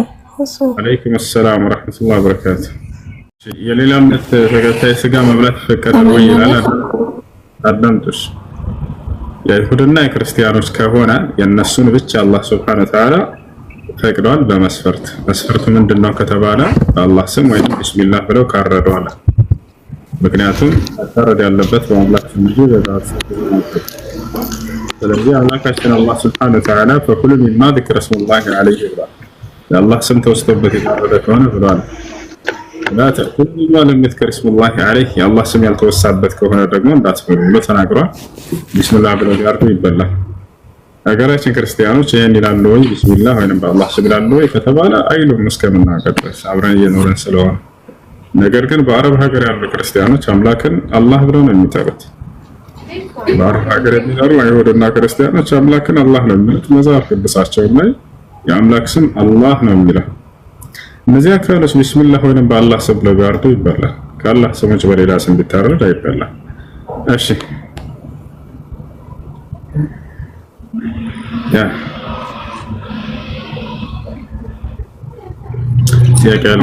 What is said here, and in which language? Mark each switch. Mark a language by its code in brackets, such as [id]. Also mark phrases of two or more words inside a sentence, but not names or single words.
[ar] عليكم سلام ورحمة الله وبركاته። [am] የሌላ እምነት ተከታይ ስጋ መብላት ይፈቀዳል ወይ ይላል። አዳምጡሽ። የይሁድና የክርስቲያኖች ከሆነ የነሱን ብቻ አላህ [ar] سبحانه وتعالى [am] ፈቅዷል በመስፈርት። መስፈርቱ ምንድነው ከተባለ በአላህ ስም ወይም ቢስሚላህ ብለው ካረዱ አለ። ምክንያቱም ታረድ ያለበት በአላህ ስም እንጂ በዛት ስለዚህ አምላካችን አላህ [ar] سبحانه وتعالى فكلوا مما ذكر اسم الله عليه [am] ብሏል። የአላህ ስም ተወስቶበት የታረደ ከሆነ ብሏል። [ar] لا تأكل مما لم يذكر اسم الله عليه [am] የአላህ ስም ያልተወሳበት ከሆነ ደግሞ እንዳትበሉ ብሎ ተናግሯል። ቢስሚላህ ብለው ያርዱ ይበላል። ሀገራችን ክርስቲያኖች ይሄን ይላሉ ወይ ቢስሚላህ ወይንም በአላህ ስም ይላሉ ወይ ከተባለ አይሉም እስከምናውቀው ድረስ አብረን እየኖርን ስለሆነ። ነገር ግን በአረብ ሀገር ያሉ ክርስቲያኖች አምላክን አላህ ብለው ነው የሚጠሩት። በአረብ ሀገር የሚኖሩ አይሁድና ክርስቲያኖች አምላክን አላህ ነው የሚሉት። መጽሐፍ ቅዱሳቸው ላይ የአምላክ ስም አላህ ነው የሚለው። እነዚህ አካሎች ቢስሚላህ ወይንም በአላህ ስም ብለው ቢያርዱ ይበላል። ከአላህ ስሞች በሌላ ስም ቢታረድ አይበላም። እሺ ያ ሲያቀላል